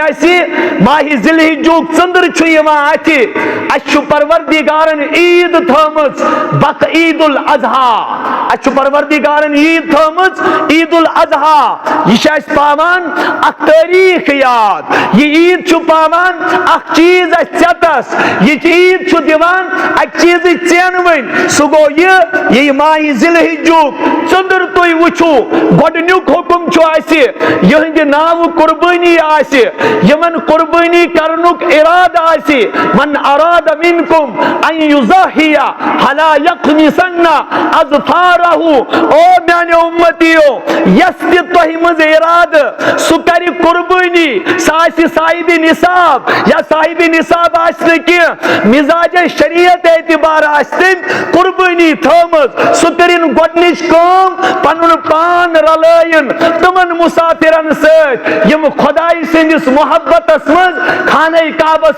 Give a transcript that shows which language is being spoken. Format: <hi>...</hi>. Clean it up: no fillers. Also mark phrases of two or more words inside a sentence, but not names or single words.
<ks>تکیازِ ماہ ذی الحجُک ژٔنٛدٕر چھُ یِوان اَتھِ اَسہِ چھُ پروردگارن عیٖد تھٲومٕژ بق عید الاضحیٰ اَسہِ چھُ پروردگارن عیٖد تھٲومٕژ عید الاضحیٰ یہِ چھِ اَسہِ پاوان اکھ تٲریٖخ یاد یہِ عیٖد چھُ پاوان اکھ چیٖز اَسہِ ژٮ۪تس یہِ عیٖد چھُ دِوان اَکہِ چیٖزٕچ ژینوٕنۍ سُہ گوٚو یہِ ماہِ ذی الحجُک ژٔنٛدٕر تُہۍ وٕچھِو گۄڈٕنیُک حُکُم چھُ اَسہِ یِہنٛدِ ناوٕ قربٲنی آسہِ یِمن قربٲنی کرنُک اِرادٕ آسہِ</ks> <ar>من اراد منکم ان یضحیٰ فلا یقمصن اظفارہ</ar> <ks>او میانیو اُمتیو یس تہِ تۄہہِ منٛز اِرادٕ سُہ کرِ قربٲنی سُہ آسہِ صاحبِ نصاب یا صاحبِ نصاب آسہِ نہٕ کینٛہہ مزاج شریعت اعتبار آسہِ تٔمۍ قربٲنی تھٲومٕژ سُہ کٔرِنۍ گۄڈنِچ کٲم پنُن پان رلٲیِن تِمن مُسافِرن سۭتۍ یِم خۄدایہِ سٕنٛدِس محبتس منٛز خانہ کعبس</ks>